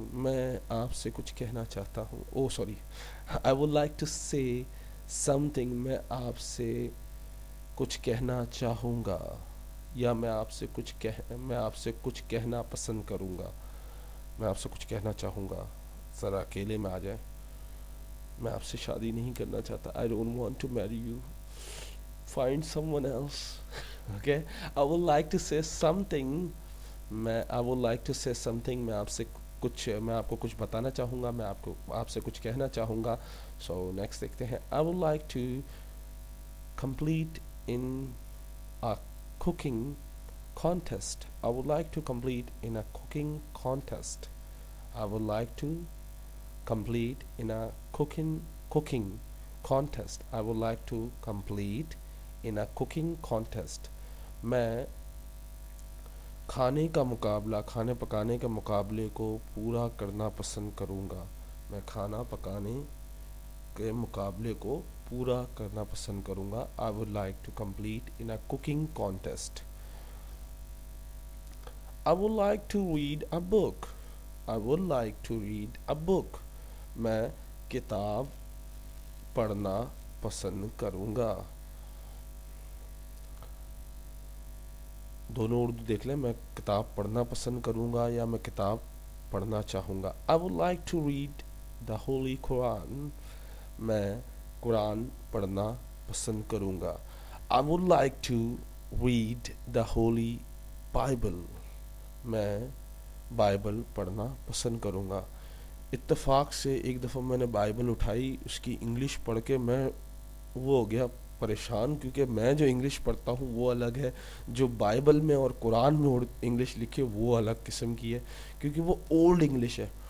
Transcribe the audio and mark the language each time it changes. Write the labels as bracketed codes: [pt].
[ur] میں آپ سے کچھ کہنا چاہتا ہوں. [en] Oh sorry. I would like to say something. [ur] میں آپ سے کچھ کہنا چاہوں گا، یا میں آپ سے کچھ کہنا پسند کروں گا. میں آپ سے کچھ کہنا چاہوں گا، ذرا اکیلے میں آ جائیں. میں آپ سے شادی نہیں کرنا چاہتا. [en] I don't want to marry you. Find someone else. Okay. I would like to say something. I would like to say something. [ur] میں آپ کو کچھ بتانا چاہوں گا، میں آپ سے کچھ کہنا چاہوں گا. [en] So next [ur] دیکھتے ہیں. [en] I would like to complete in a cooking contest. I would like to complete in a cooking contest. I would like to complete in a cooking contest. I would like to complete in a cooking contest. [ur] میں کھانے پکانے کے مقابلے کو پورا کرنا پسند کروں گا. میں کھانا پکانے کے مقابلے کو پورا کرنا پسند کروں گا. [en] I would like to complete in a cooking contest. I would like to read a book. I would like to read a book. [ur] میں کتاب پڑھنا پسند کروں گا. دونوں اردو دیکھ لیں. میں کتاب پڑھنا پسند کروں گا یا میں کتاب پڑھنا چاہوں گا. [en] I would like to read the Holy Quran. [ur] میں قرآن پڑھنا پسند کروں گا. [en] I would like to read the Holy Bible. [ur] میں بائبل پڑھنا پسند کروں گا. اتفاق سے ایک دفعہ میں نے بائبل اٹھائی، اس کی انگلش پڑھ کے میں وہ ہو گیا پریشان، کیونکہ میں جو انگلش پڑھتا ہوں وہ الگ ہے، جو بائبل میں اور قرآن میں انگلش لکھے وہ الگ قسم کی ہے، کیونکہ وہ اولڈ انگلش ہے.